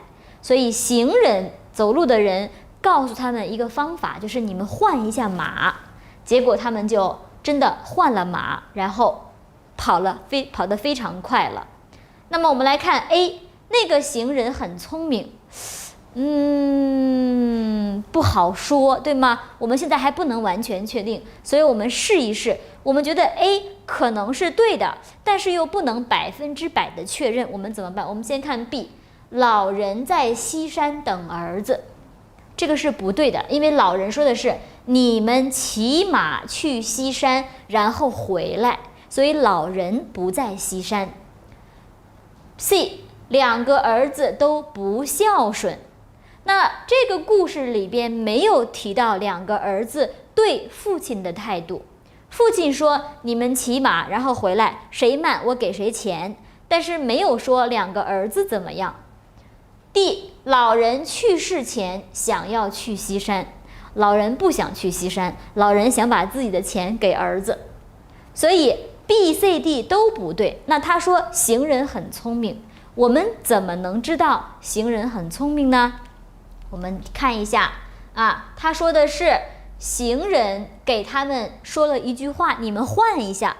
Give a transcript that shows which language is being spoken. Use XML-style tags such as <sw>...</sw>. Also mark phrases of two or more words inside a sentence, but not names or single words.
<zh>所以行人走路的人告訴他們一個方法，就是你們換一下馬。結果他们就真的換了馬，然後跑得非常快了。那麼我們來看 A，那個行人很聰明，不好說，對嗎？我們現在還不能完全確定，所以我們試一試。我們覺得 A 可能是對的，但是又不能100%的確認，我們怎麼辦？我們先看 B， 老人在西山等兒子，這個是不對的，因為老人說的是你們騎馬去西山，然後回來，所以老人不在西山。C， 2 個兒子都不孝順。那這個故事裡邊沒有提到2個兒子對父親的態度。父親說你們騎馬然後回來，誰慢我給誰錢，但是沒有說2個兒子怎麼樣。D，老人去世前想要去西山，老人不想去西山，老人想把自己的錢給兒子，所以 B、C、D 都不对。那他說行人很聰明，我們怎麼能知道行人很聰明呢？我們看一下他說的是行人給他們說了一句话，你們換一下。</zh>